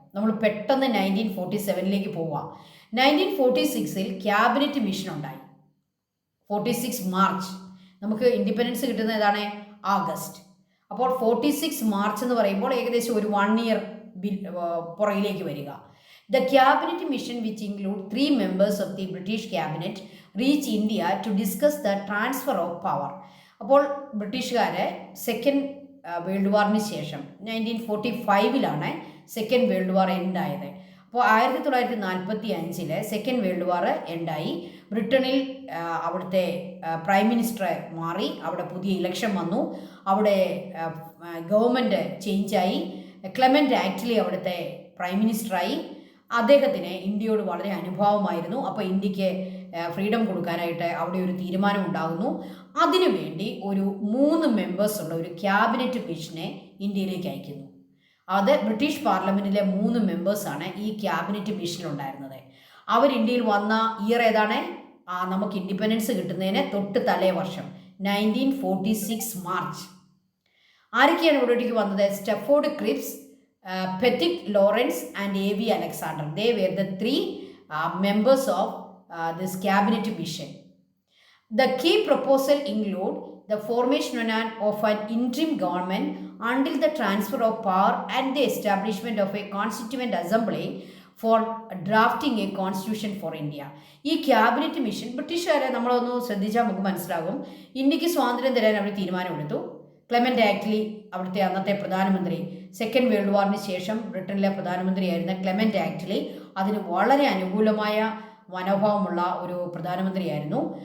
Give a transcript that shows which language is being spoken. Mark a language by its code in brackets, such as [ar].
[ml] നമ്മൾ പെട്ടെന്ന് 1947 പോവാം. 1946 ക്യാബിനറ്റ് മിഷൻ ഉണ്ടായി. 46 മാർച്ച്, നമുക്ക് ഇൻഡിപെൻഡൻസ് കിട്ടുന്ന ഏതാണ്? ആഗസ്റ്റ്. അപ്പോൾ 46 മാർച്ച് എന്ന് പറയുമ്പോൾ ഏകദേശം ഒരു 1 ഇയർ പുറകിലേക്ക് വരിക. [en] The cabinet mission, which include 3 members of the British cabinet, reached India to discuss the transfer of power. [ml] അപ്പോൾ ബ്രിട്ടീഷുകാരെ സെക്കൻഡ് വേൾഡ് വാറിന് ശേഷം 1945 സെക്കൻഡ് വേൾഡ് വാർ എൻഡായത്. അപ്പോൾ 1945 സെക്കൻഡ് വേൾഡ് വാർ എൻഡായി. ബ്രിട്ടനിൽ അവിടുത്തെ പ്രൈം മിനിസ്റ്റർ മാറി, അവിടെ പുതിയ ഇലക്ഷൻ വന്നു, അവിടെ ഗവൺമെൻറ് ചേഞ്ചായി. ക്ലെമൻ്റ് ആക്ച്വലി അവിടുത്തെ പ്രൈം മിനിസ്റ്ററായി. അദ്ദേഹത്തിന് ഇന്ത്യയോട് വളരെ അനുഭാവമായിരുന്നു. അപ്പോൾ ഇന്ത്യക്ക് ഫ്രീഡം കൊടുക്കാനായിട്ട് അവിടെ ഒരു തീരുമാനം ഉണ്ടാകുന്നു. അതിനുവേണ്ടി ഒരു 3 മെമ്പേഴ്സ് ഉള്ള ഒരു ക്യാബിനറ്റ് മിഷനെ ഇന്ത്യയിലേക്ക് അയക്കുന്നു. അത് ബ്രിട്ടീഷ് പാർലമെൻറ്റിലെ 3 മെമ്പേഴ്സാണ് ഈ ക്യാബിനറ്റ് മിഷനിലുണ്ടായിരുന്നത്. അവർ ഇന്ത്യയിൽ വന്ന ഇയർ ഏതാണ്? നമുക്ക് ഇൻഡിപെൻഡൻസ് കിട്ടുന്നതിന് തൊട്ട് തലേ വർഷം 1946 മാർച്ച്. ആരൊക്കെയാണ് ഇവിടേക്ക് വന്നത്? Stafford Cripps, പെറ്റിക് Lawrence and AV Alexander. [en] They were the 3 members of this cabinet mission. The key proposal include the formation of an interim government until the transfer of power and the establishment of a constituent assembly for drafting a constitution for India. [ml] ഈ cabinet mission ബ്രിട്ടീഷുകാരെ നമ്മളൊന്ന് ശ്രദ്ധിച്ചാൽ നമുക്ക് മനസ്സിലാകും. ഇന്ത്യക്ക് സ്വാതന്ത്ര്യം തരാൻ അവർ തീരുമാനമെടുത്തു. ക്ലെമൻ്റ് ആക്ച്വലി അവിടുത്തെ അന്നത്തെ പ്രധാനമന്ത്രി, സെക്കൻഡ് വേൾഡ് വാറിന് ശേഷം ബ്രിട്ടനിലെ പ്രധാനമന്ത്രിയായിരുന്ന ക്ലെമൻ്റ് ആക്ച്വലി അതിന് വളരെ അനുകൂലമായ മനോഭാവമുള്ള ഒരു പ്രധാനമന്ത്രിയായിരുന്നു.